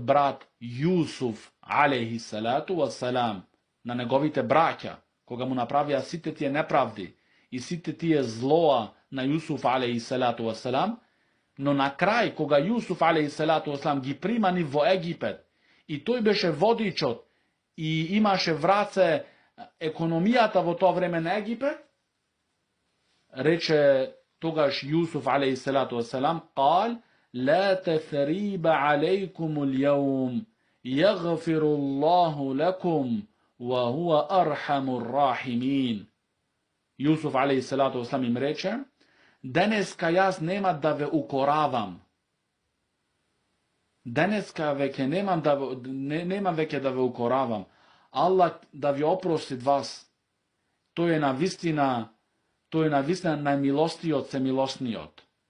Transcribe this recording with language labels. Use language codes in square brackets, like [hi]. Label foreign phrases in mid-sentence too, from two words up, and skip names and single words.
[mk] брат Јусуф [ar] عليه الصلاة والسلام [mk] на неговите браќа, кога му направија сите тие неправди и сите тие злоа на Јусуф [ar] عليه الصلاة والسلام, [mk] но на крај, кога Јусуф [ar] عليه الصلاة والسلام [mk] ги примани во Египет и тој беше водичот и имаше в раце економијата во тоа време на Египет, рече тогаш Јусуф [ar] عليه الصلاة والسلام: قال لا تثريب عليكم اليوم يغفر الله لكم وهو أرحم الراحمين. [mk] Јусуф [ar] عليه الصلاة والسلام [mk] им рече: денеска јас нема да ве укоравам. Денеска веќе немам веќе да ве укоравам. Аллах да ви опрости вас. Тој е навистина најмилостиот се милосниот.